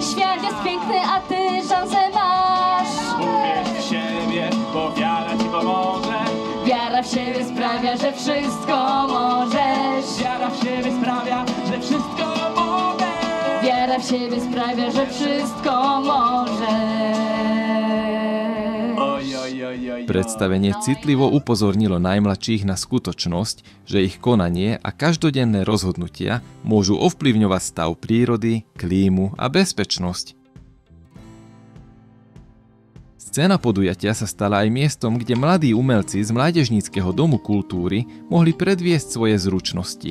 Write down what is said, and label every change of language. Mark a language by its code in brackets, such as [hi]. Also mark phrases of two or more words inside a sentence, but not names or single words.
[pl] Świat jest piękny, a ty szansę masz. Uwierz w siebie, bo wiara ci pomoże. Wiara w siebie sprawia, że wszystko możesz. Wiara w siebie sprawia, że wszystko mogę. Wiara w siebie sprawia, że wszystko możesz. [sk] Predstavenie citlivo upozornilo najmladších na skutočnosť, že ich konanie a každodenné rozhodnutia môžu ovplyvňovať stav prírody, klímu a bezpečnosť. Scéna podujatia sa stala aj miestom, kde mladí umelci z Mládežníckeho domu kultúry mohli predviesť svoje zručnosti.